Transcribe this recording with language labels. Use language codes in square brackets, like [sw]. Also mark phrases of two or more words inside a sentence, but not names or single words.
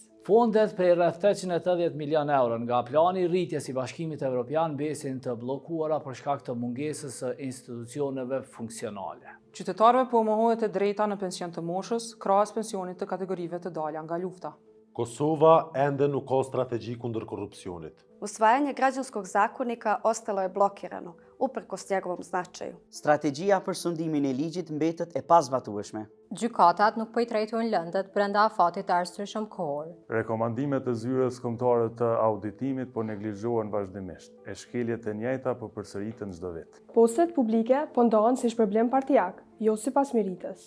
[sq] Fondet prej rreth 880 milion euro nga plani rritjes i Bashkimit Evropian besin të bllokuara për shkak të mungesës së institucioneve funksionale. Qytetarëve po mohohet e drejta në pension të moshës, krahas pensionit të kategorive të dalja nga lufta. Kosova ende nuk ka strategji kundër korupcionit. [sr] Usvajanje građanskog zakonika ostalo je blokirano, uprkos njegovom značaju. [sq] Strategjia për sundimin e ligjit mbetet e pazbatueshme. Gjykatat nuk po i trajtojnë lëndët brenda afatit të arsyeshëm kohor. Rekomandimet e zyrës kombëtare të auditimit po neglizhohen vazhdimisht. E shkeljet e njëjta po përsëriten çdo vit. Postet publike po ndohen si problem partijak, jo sipas meritës.